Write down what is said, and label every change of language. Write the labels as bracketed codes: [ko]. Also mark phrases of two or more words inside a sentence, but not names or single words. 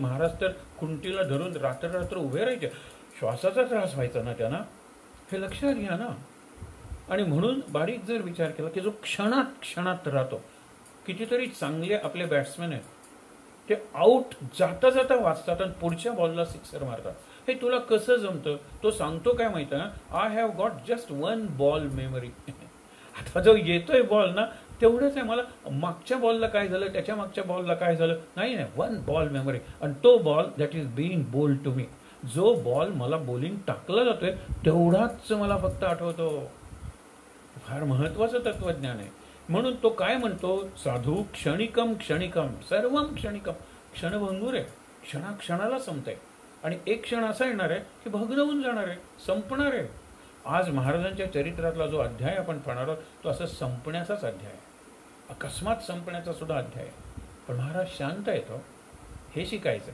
[mr] महाराज तर खुंटीला धरून रात्र उभे राहायचे. श्वासाचा त्रास व्हायचा ना त्यांना, हे लक्षात घ्या ना. आणि म्हणून बारीक जर विचार केला की जो क्षणात राहतो. कितीतरी चांगले आपले बॅट्समॅन आहेत, ते आऊट जाता जाता वाचतात आणि पुढच्या बॉलला सिक्सर मारतात. हे तुला कसं जमतं? तो सांगतो काय माहिती ना, [en] I have got just one ball memory. [mr] आता जो येतोय बॉल ना तेवढंच आहे, मला मागच्या बॉलला काय झालं, त्याच्या मागच्या बॉलला काय झालं नाही, [en] one ball memory. [mr] आणि तो बॉल [en] that is being bowled to me, [mr] जो बॉल मला बॉलिंग टाकला जातोय तेवढाच मला फक्त आठवतो. फार महत्वाचं तत्वज्ञान आहे. म्हणून तो काय म्हणतो, साधू [sa] क्षणिकम क्षणिकम सर्वम क्षणिकम. [mr] क्षणभंगूर आहे, क्षणाला संपत आहे. आणि एक क्षण असा येणार आहे की भग्न होऊन जाणार आहे, संपणार आहे. आज महाराजांच्या चरित्रातला जो अध्याय आपण पाहणार आहोत तो असं संपण्याचाच अध्याय आहे, अकस्मात संपण्याचा सुद्धा अध्याय आहे. पण महाराज शांत आहे, तो हे शिकायचं.